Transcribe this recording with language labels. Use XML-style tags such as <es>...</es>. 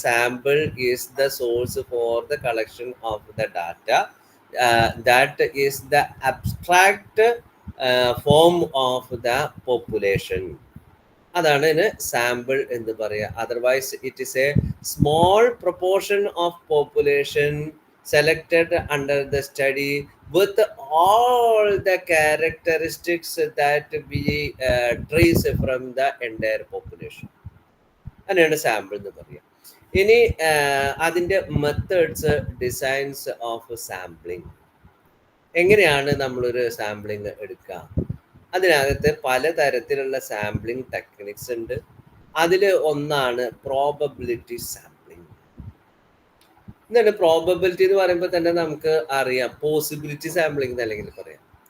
<en>Sample is the source for the collection of the data. That is the abstract form of the population.</en> <ml>അതാണ് ഇതിന് sample എന്ന് പറയുക.</ml> <en>Otherwise it is a small proportion of population selected under the study with all the characteristics that we trace from the entire population.</en> <ml>അങ്ങനെയാണ് sample എന്ന് പറയുക. ഇനി അതിൻ്റെ methods, designs of sampling. എങ്ങനെയാണ് നമ്മളൊരു സാമ്പിളിങ് എടുക്കുക? അതിനകത്ത് പലതരത്തിലുള്ള സാമ്പിളിങ് ടെക്നിക്സ് ഉണ്ട്. അതിൽ ഒന്നാണ് പ്രോബബിലിറ്റി സാമ്പിളിങ്. എന്താണ് പ്രോബബിലിറ്റി എന്ന് പറയുമ്പോൾ തന്നെ നമുക്ക് അറിയാം, പോസിബിലിറ്റി സാമ്പിളിങ് അല്ലെങ്കിൽ പറയാം.</ml>